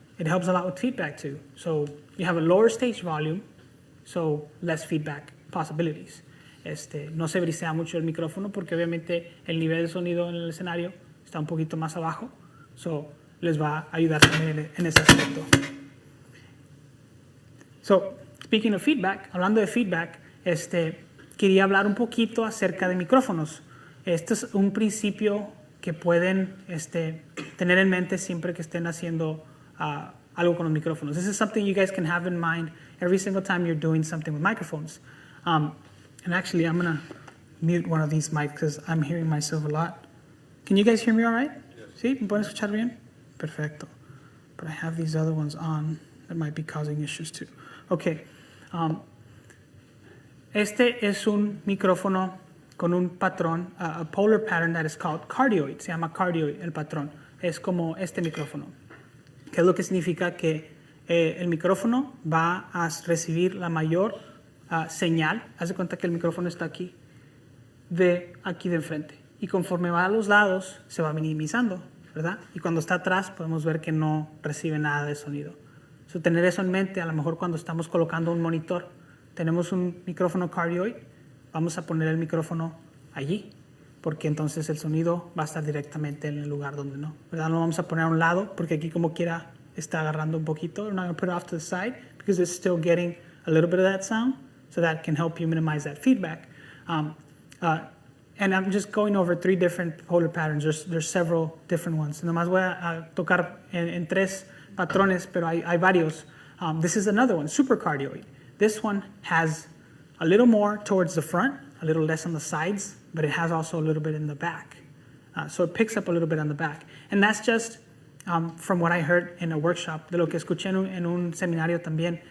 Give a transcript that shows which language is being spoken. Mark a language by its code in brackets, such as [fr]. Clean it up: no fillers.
[en] It helps a lot with feedback too. So you have a lower stage volume, so less feedback possibilities. [es] No se brisea mucho el micrófono porque obviamente el nivel de sonido en el escenario está un poquito más abajo. So les va a ayudar también en ese aspecto. So, [en] speaking of feedback, [es] hablando de feedback, quería hablar un poquito acerca de micrófonos. Este es un principio que pueden tener en mente siempre que estén haciendo algo con los micrófonos. [en] This is something you guys can have in mind every single time you're doing something with microphones. And actually, I'm going to mute one of these mics because I'm hearing myself a lot. Can you guys hear me all right? [es] ¿Sí? ¿Me pueden escuchar bien? Perfecto. [en] But I have these other ones on that might be causing issues too. Okay. [es] Este es un micrófono con un patrón, [en] a polar pattern that is called cardioid. [es] Se llama cardioid el patrón. Es como este micrófono. ¿Qué es lo que significa? Que el micrófono va a recibir la mayor señal. Haz de cuenta que el micrófono está aquí, de aquí de enfrente. Y conforme va a los lados, se va minimizando, ¿verdad? Y cuando está atrás, podemos ver que no recibe nada de sonido. So, tener eso en mente, a lo mejor cuando estamos colocando un monitor, tenemos un micrófono cardioid, vamos a poner el micrófono allí, porque entonces el sonido va a estar directamente en el lugar donde no, ¿verdad? No lo vamos a poner a un lado, porque aquí como quiera está agarrando un poquito. [en] I'm not going to put it off to the side, because it's still getting a little bit of that sound, so that can help you minimize that feedback. And I'm just going over 3 different polar patterns. There's several different ones. [es] Nomás voy a tocar en 3 patrones, pero hay varios. [en] This is another one, supercardioid. This one has a little more towards the front, a little less on the sides, but it has also a little bit in the back. So it picks up a little bit on the back. And that's just from what I heard in a workshop, [es] de lo que escuché en un seminario también.